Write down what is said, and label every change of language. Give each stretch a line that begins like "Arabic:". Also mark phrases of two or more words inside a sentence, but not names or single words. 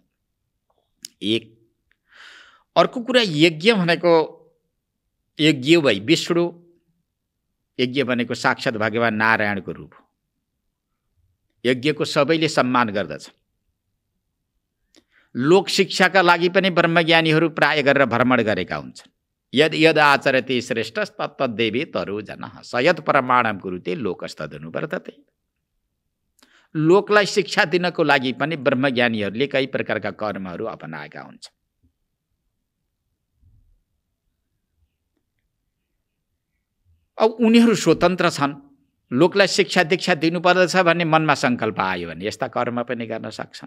Nepali: एक अर्को कुरा, यज्ञ भनेको
Sanskrit: यज्ञ भई विष्णु,
Nepali: यज्ञ भनेको साक्षात् भगवान नारायणको रूप हो। यज्ञको सबैले सम्मान गर्दछ। लोक शिक्षाका लागि पनि ब्रह्मज्ञानीहरू प्राय गरेर भ्रमण गरेका हुन्छन्।
Sanskrit: यद यद आचरति श्रेष्ठ तत्तद्देवी तरु जनः सयत् प्रमाणम कुरुते लोकस्तदनु वर्तते।
Nepali: लोकलाई शिक्षा दिनको लागि पनि ब्रह्मज्ञानीहरूले कई प्रकारका कर्महरू अपनाएका हुन्छन्। अब उनीहरू स्वतन्त्र छन्। लोकलाई शिक्षा दीक्षा दिनुपर्दछ भन्ने मनमा सङ्कल्प आयो भने यस्ता कर्म पनि गर्न सक्छन्।